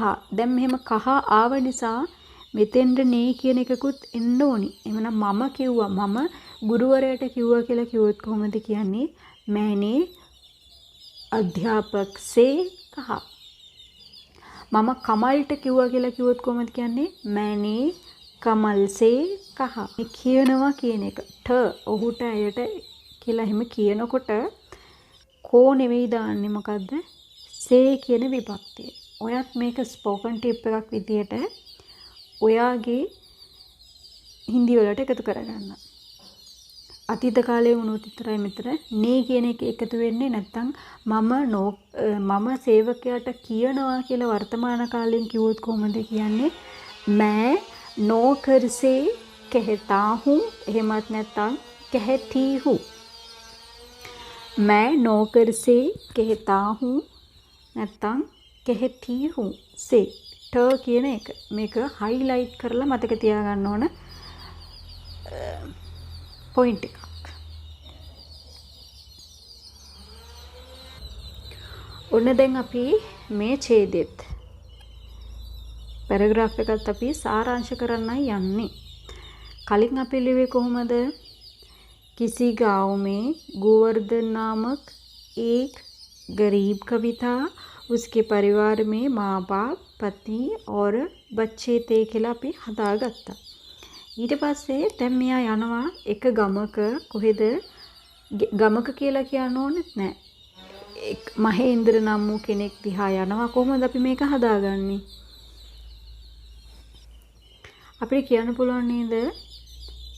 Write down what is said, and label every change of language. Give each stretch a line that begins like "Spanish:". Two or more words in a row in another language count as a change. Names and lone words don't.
Sinhala: දැන් මෙහෙම කහ ආව නිසා මෙතෙන්ද නේ කියන එකකුත් එන්න ඕනි. එහෙනම් මම කිව්වා මම ගුරුවරයාට කිව්වා කියලා කිව්වොත් කොහොමද කියන්නේ?
Hindi: मैंने අධ්‍යාපක से कहा.
Sinhala: මම කමල්ට කිව්වා කියලා කිව්වොත් කොහොමද කියන්නේ?
Hindi: मैंने कमल से कहा.
Sinhala: මේ කියනවා කියන එක ට ඔහුට ඇයට කියලා එහෙම කියනකොට කෝ නෙවෙයි දාන්නේ මොකද්ද? සේ කියන විභක්තිය. ඔයත් මේක
English: spoken tip
Sinhala: එකක් විදියට ඔයාගේ හින්දි වලට එකතු කරගන්න. අතීත කාලේ වුණොත් විතරයි මෙතන නේ කියන එක එකතු වෙන්නේ නැත්නම් මම සේවකයාට කියනවා කියලා වර්තමාන කාලෙන් කිව්වොත් කොහොමද කියන්නේ?
Hindi: मैं नौकर से कहता हूँ.
Sinhala: එහෙමත් නැත්නම්
Hindi: कहती हूँ. मैं नौकर से कहता हूँ
Sinhala: නැත්නම්
Hindi: कहती हूँ से
Sinhala: ට කියන එක මේක highlight කරලා මතක තියාගන්න ඕන point එකක්. ඔන්න දැන් අපි මේ ඡේදෙත් පැරග්‍රාෆ් එකත් අපි සාරාංශ කරන්නයි යන්නේ. කලින් අපි ලිව්වේ කොහොමද?
Hindi: किसी गांव में गोवर्धन नामक एक गरीब कवि था. उसके परिवार में माँ बाप पत्नी और बच्चे थे
Sinhala: කියලා අපි හදාගත්තා. ඊට පස්සේ දැන් මෙයා යනවා එක ගමක කොහෙද? ගමක කියලා කියන්න ඕනෙත් නෑ. මහේන්ද්‍ර නම් වූ කෙනෙක් දිහා යනවා. කොහොමද අපි මේක හදාගන්නේ? අපිට කියන්න පුළුවන් නේද?